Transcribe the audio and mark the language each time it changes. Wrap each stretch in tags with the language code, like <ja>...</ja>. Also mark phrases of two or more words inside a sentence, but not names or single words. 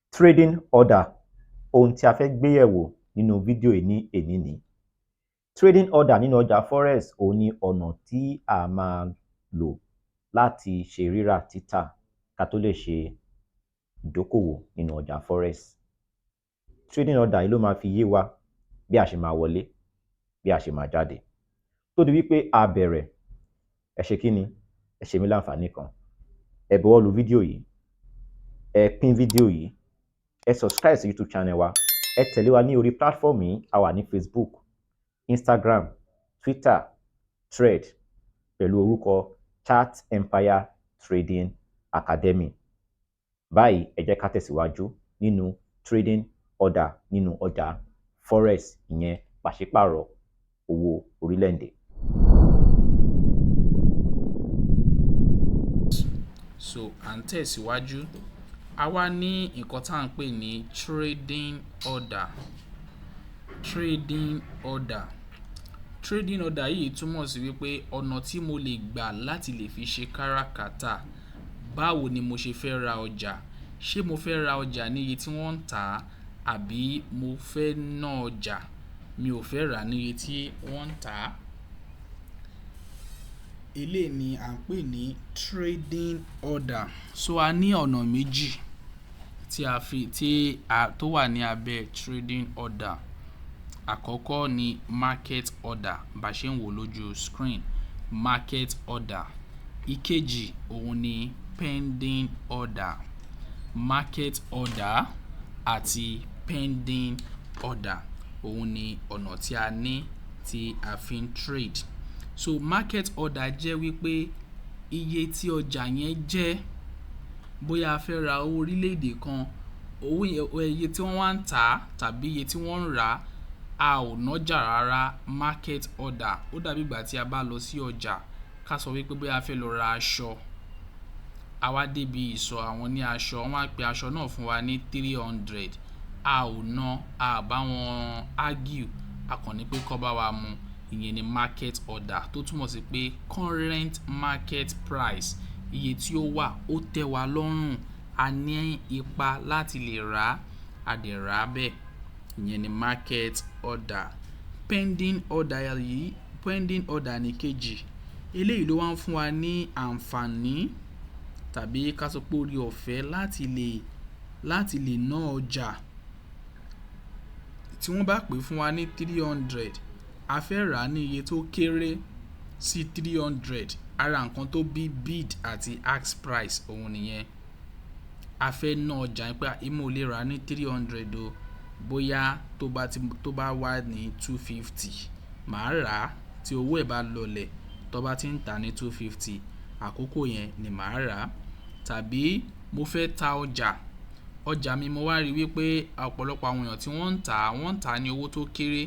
<en>Trading order,</en> <yo>ohun tí a fẹ́ gbé yẹ̀wò nínú fídíò yìí ní èní ni.</yo> <en>Trading order</en> <yo>nínú ọjà Forex òun ni ọ̀nà tí a máa lò láti ṣe rírà títà ká tó lè ṣe ìdókòwò nínú ọjà Forex.</yo> <en>Trading order</en> <yo>yìí ló máa fi yé wa bí a ṣe máa wọlé, bí a ṣe máa jáde. Tó di wípé a bẹ̀rẹ̀, ẹ ṣe kí ni? Ẹ ṣe mí láǹfààní kan. Ẹ bọwọ́ lu fídíò yìí, ẹ pín fídíò yìí, ẹ subscribe sí</yo> <en>YouTube channel</en> <yo>wa, ẹ tẹ̀lé wa ní orí platform yìí, a wà ní Facebook, Instagram, Twitter, Thread pẹ̀lú orúkọ ChartsEmpire Trading Academy. Báyìí ẹ jẹ́ ká tẹ̀síwájú nínú</yo> <en>trading order</en> <yo>nínú ọjà Forex, ìyẹn pàṣípàrọ̀ owó orílẹ̀-èdè. So à ń tẹ̀síwájú, a wá ní nǹkan tá à ń pè ní</yo> <en>trading order. Trading order. Trading order</en> <yo>yìí túmọ̀ sí wípé ọ̀nà tí mo lè gbà láti lè fi ṣe káràkátà. Báwo ni mo ṣe fẹ́ ra ọjà? Ṣé mo fẹ́ ra ọjà ní iye tí wọ́n ń tà á, àbí mo fẹ́ ná ọjà mi ò fẹ́ rà ní iye tí wọ́n ń tà á? Eléyìí ni à ń pè ní</yo> <en>trading order.</en> <yo>So a ní ọ̀nà méjì tó wà ní abẹ́</yo> <en>trading order.</en> <yo>Àkọ́kọ́ ni</yo> <en>market order,</en> <yo>bá ṣe ń wò lójú screen,</yo> <en>market order.</en> <yo>Ìkejì òun ni</yo> <en>pending order. Market order</en> <yo>àti</yo> <en>pending order</en> <yo>òun ni ọ̀nà tí a ní tí a fi ń trade. So</yo> <en>market order</en> <yo>jẹ́ wípé iye tí ọjà yẹn jẹ́, bóyá a fẹ́ ra owó orílẹ̀-èdè kan, iye tí wọ́n wá ń tà á tàbí iye tí wọ́n ń rà á, a ò nájà rárá.</yo> <en>Market order</en> <yo>ó dàbí ìgbà tí a bá lọ sí ọjà, ká sọ wípé bóyá a fẹ́ lọ ra aṣọ, a wá débi ìsọ̀ àwọn ní aṣọ, wọ́n á pe aṣọ náà fún wa ní 300, a ò ná, a bá wọn argue, a kàn ní pé kó bá wa mú. Ìyẹn ni</yo> <en>market order,</en> <yo>tó túmọ̀ sí pé</yo> <en>current market price,</en> <yo>iye tí ó wà ó tẹ́ wa lọ́rùn, a ní ipa láti lè rà á, a dẹ̀ rà á bẹ́ẹ̀. Ìyẹn ni</yo> <en>market order. Pending order</en> <yo>yìí,</yo> <en>pending order</en> <yo>ní kejì. Eléyìí ló wá ń fún wa ní àǹfààní tàbí ká sọ pé orí ọ̀fẹ́ láti lè ná ọjà. Tí wọ́n bá pè fún wa ní 300, a fẹ́ rà á ní iye tó kéré sí 300. Ara nǹkan tó bí bid àti</yo> <en>ask price</en> <yo>òun nìyẹn. A fẹ́ ná ọjà pé mo lè rà á ní 300 o, bóyá tó bá wà ní 250, màá rà á. Tí owó ẹ̀ bá lọlẹ̀, tó bá ti ń tà ní 250, àkókò yẹn ni màá rà á. Tàbí mo fẹ́ ta ọjà mi, mo wá rí wípé ọ̀pọ̀lọpọ̀ àwọn èèyàn tí wọ́n ń tà ní owó tó kéré.</yo>